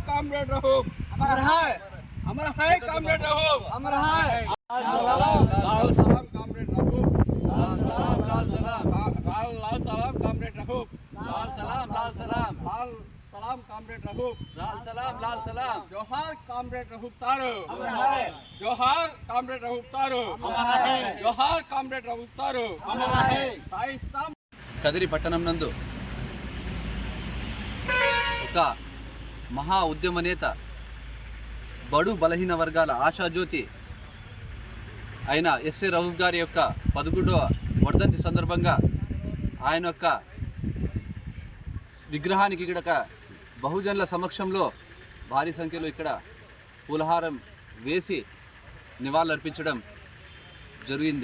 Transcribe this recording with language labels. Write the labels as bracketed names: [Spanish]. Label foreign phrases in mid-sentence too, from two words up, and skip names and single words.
[Hindi] कामरेड रऊफ, अमर है कामरेड रऊफ, अमर है। लाल सलाम कामरेड रऊफ, लाल सलाम कामरेड रऊफ, लाल सलाम कामरेड रऊफ, लाल सलाम। जोहार कामरेड रऊफ सारू, अमर है जोहार कामरेड रऊफ सारू, अमर है जोहार कामरेड रऊफ सारू, अमर है। [Telugu] సాయిస్తాం। కదిరి పట్టణం నందు ఒక మహా ఉద్యమ నేత, బడు బలహీన వర్గాల ఆశాజ్యోతి అయిన ఎస్ఏ రౌఫ్ గారి యొక్క 11వ వర్ధంతి సందర్భంగా ఆయన యొక్క విగ్రహానికి ఇక్కడ బహుజనుల సమక్షంలో భారీ సంఖ్యలో ఇక్కడ పూలహారం వేసి నివాళులర్పించడం జరిగింది.